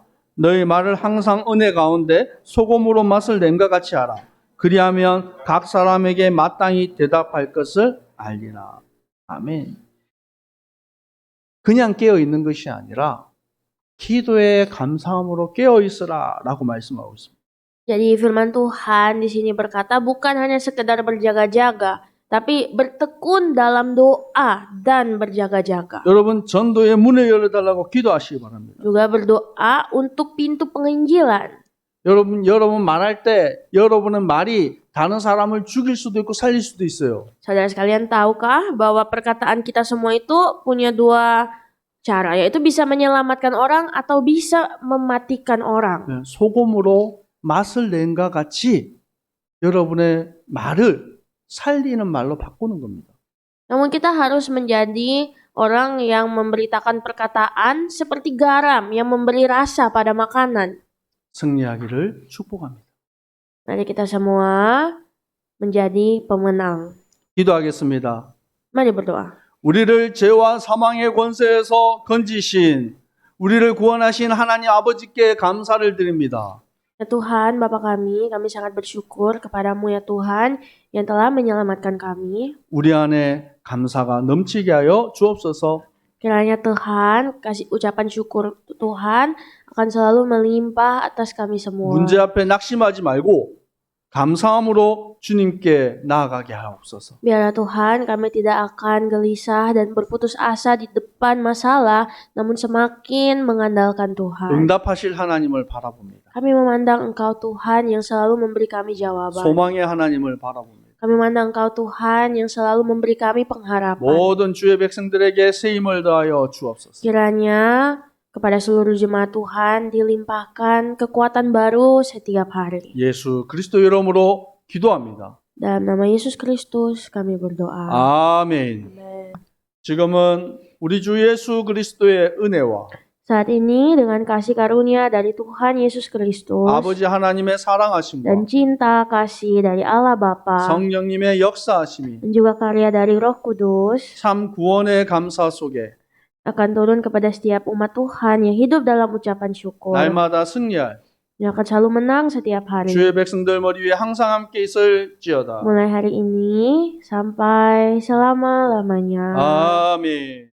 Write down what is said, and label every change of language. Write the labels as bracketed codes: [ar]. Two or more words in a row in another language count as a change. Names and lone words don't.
[ko] 너희 말을 항상 은혜 가운데 소금으로 맛을 낸과 같이 하라. 그리하면 각 사람에게 마땅히 대답할 것을 알리라. 아멘. 그냥 깨어 있는 것이 아니라 기도에 감사함으로 깨어 있으라 라고 말씀하고 있습니다. [id] Jadi firman Tuhan di sini berkata bukan hanya sekedar berjaga-jaga, tapi bertekun dalam doa dan berjaga-jaga. [ko] 여러분 전도의 문을 열어달라고 기도하시기 바랍니다. [id] Juga berdoa untuk pintu penginjilan. [ko] 여러분 말할 때 여러분의 말이 다른 사람을 죽일 수도 있고 살릴 수도 있어요. [id] Saudara sekalian tahukah bahwa perkataan kita semua itu punya dua cara, yaitu bisa menyelamatkan orang atau bisa mematikan orang. [ko] 소금으로 맛을 낸과 같이 여러분의 말을 살리는 말로 바꾸는 겁니다. [id] Namun kita harus menjadi orang yang memberitakan perkataan seperti garam yang memberi rasa pada makanan. [ko] 승리하기를 축복합니다. [id] Mari kita semua menjadi pemenang. [ko] 기도하겠습니다. [id] Mari berdoa. [ko] 우리를 죄와 사망의 권세에서 건지신 우리를 구원하신 하나님 아버지께 감사를 드립니다. [id] Ya Tuhan, Bapa kami sangat bersyukur kepadamu ya Tuhan yang telah menyelamatkan kami. [ko] 우리 안에 감사가 넘치게 하여 주옵소서. [id] Kiranya Tuhan kasih ucapan syukur Tuhan akan selalu melimpah atas kami semua. [ko] 문제 앞에 낙심하지 말고 감사함으로 주님께 나아가게 하옵소서. [id] Biarlah Tuhan kami tidak akan gelisah dan berputus asa di depan masalah, namun semakin mengandalkan Tuhan. [ko] 응답하실 하나님을 바라봅니다. [id] Kami memandang Engkau Tuhan yang selalu memberi kami jawaban. [ko] 소망의 하나님을 바라봅니다. [id] Kami memandang Engkau Tuhan yang selalu memberi kami pengharapan. [ko] 모든 주의 백성들에게 새 힘을 더하여 주옵소서. [id] Kiranya kepada seluruh jemaat Tuhan dilimpahkan kekuatan baru setiap hari. [ko] 예수 그리스도 이름으로 기도합니다. [id] Dalam nama Yesus Kristus kami berdoa. [ko] 아멘. [id] Amin. [ko] 지금은 우리 주 예수 그리스도의 은혜와 [id] Saat ini dengan kasih karunia dari Tuhan Yesus Kristus [ko] 아버지 하나님의 사랑하심과 [id] dan cinta kasih dari Allah Bapa [ko] 성령님의 역사하심이 [id] dan juga karya dari Roh Kudus [ko] 참 구원의 감사 속에 [id] akan turun kepada setiap umat Tuhan yang hidup dalam ucapan syukur. [ko] 날마다 승리할 [id] Yang akan selalu menang setiap hari. [ko] 주의 백성들 머리 위에 항상 함께 있을지어다. [id] Mulai hari ini sampai selama-lamanya. [ko] 아멘.